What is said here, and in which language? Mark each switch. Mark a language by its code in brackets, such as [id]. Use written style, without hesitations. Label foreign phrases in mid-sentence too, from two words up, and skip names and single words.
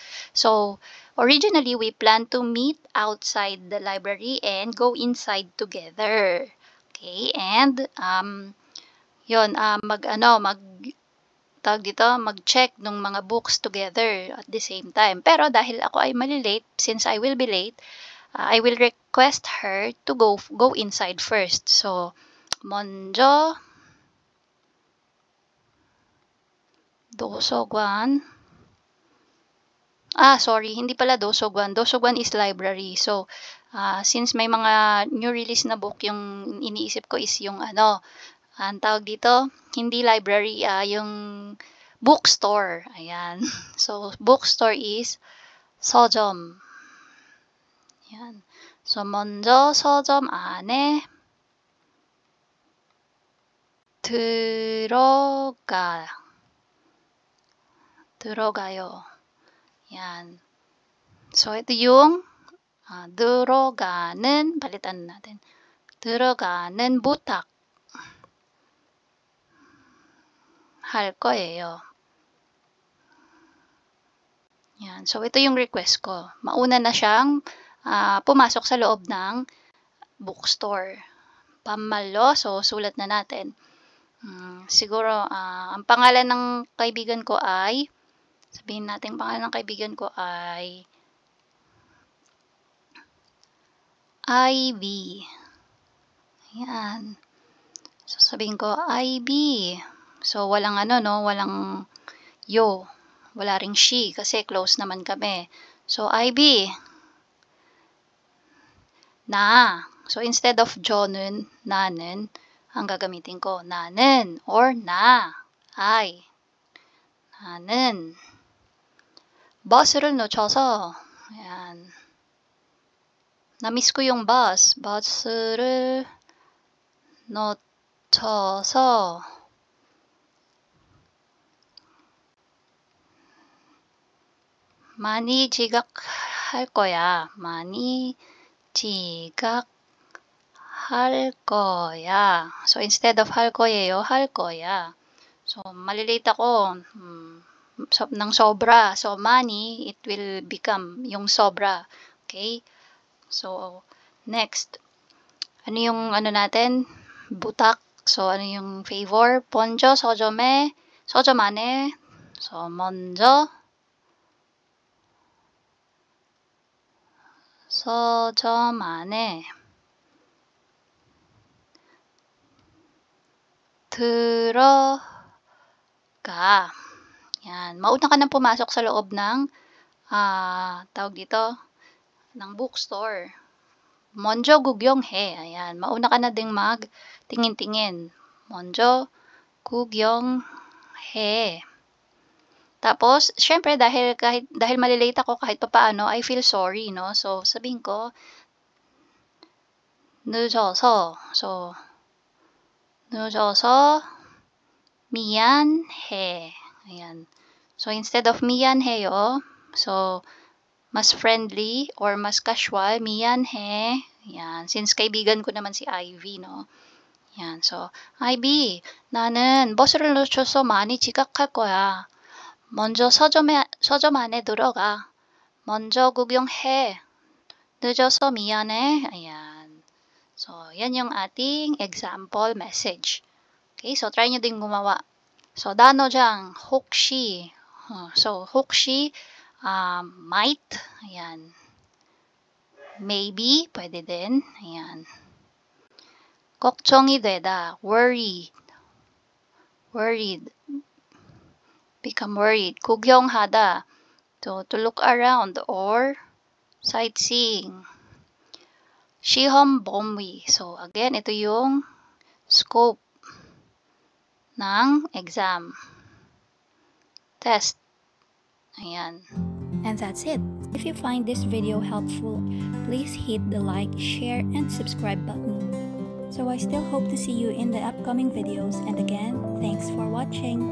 [en] So, originally, we plan to meet outside the library and go inside together. Okay, and, [tl] mag-check ng mga [en] books together at the same time. [tl] Pero, dahil ako ay malilate, [en] since I will be late, I will request her to go inside first. So, [ko] 먼저, 도서관. [tl] Sorry, hindi pala 도서관. 도서관 [en] is library. [tl] So, since may mga [en] new release [tl] na book, yung iniisip ko is yung ang tawag dito, hindi library, yung bookstore. [en] Ayan. So, bookstore is 서점. Ayan. So, [ko] 먼저 서점 안에 들어가요. [tl] Yan. So, ito yung 들어가는, palitan natin. [ko] 들어가는 부탁 할 거예요. [tl] Yan. So, ito yung request ko. Mauna na siyang pumasok sa loob ng bookstore. 반말로. So, sulat na natin. Siguro, ang pangalan ng kaibigan ko ay, sabihin natin pangalan ng kaibigan ko ay IB. Ayan. So, sabihin ko, IB. So, walang walang yo. Wala ring she kasi close naman kami. So, IB. Na. [en] So, instead of [ko] 저는, 나는, [tl] ang gagamitin ko, 나는 or na. I. [ko] 나는. 버스를 놓쳐서, [tl] ayan. Na-miss ko yung bus. [ko] 버스를 놓쳐서 많이 지각할 거야. 많이 지각할 거야. [en] So, instead of [ko] 할 거예요, 할 거야. [tl] So, malilate ako ng sobra. [en] So, money, it will become [tl] yung sobra. [en] Okay? [tl] So, next. Ano yung natin? Butak. So, ano yung favor? [ko] 먼저 서점에, 서점 안에. So, 먼저 서점 안에 들어가. [tl] Yan. Mauna ka nang pumasok sa loob ng tawag dito, ng bookstore. [ko] 먼저 구경해. [tl] Ayan. Mauna ka na ding mag-tingin-tingin. [ko] 먼저 구경해. [tl] Tapos, syempre, dahil malilate ako kahit papaano, [en] I feel sorry, [tl] no? So, sabihin ko, [ko] 늦어서. So, 늦어서 미안해. [tl] Ayan. [en] So, instead of 미안해요, so, mas friendly or mas casual, 미안해. Ayan. [tl] Since kaibigan ko naman si Ivy, no? Ayan. So, Ivy, [ko] 나는 버스를 놓쳐서 많이 지각할 거야. 먼저 서점 안에 들어가. 먼저 구경해. 늦어서 미안해. [tl] Ayan. So, yan yung ating example message. Okay, so try nyo din gumawa. [en] So, [ko] 단어장 혹시. So, 혹시 might. [tl] Ayan. Maybe, pwede din. Ayan. [ko] 걱정이 되다. [en] Worried. Worried. Become worried. [ko] 구경하다. [en] To look around or sightseeing. [ko] 시험 범위. [tl] So, again, ito yung scope ng exam. [en] Test. Ayan. And that's it. If you find this video helpful, please hit the like, share, and subscribe button. So I still hope to see you in the upcoming videos, and again, thanks for watching.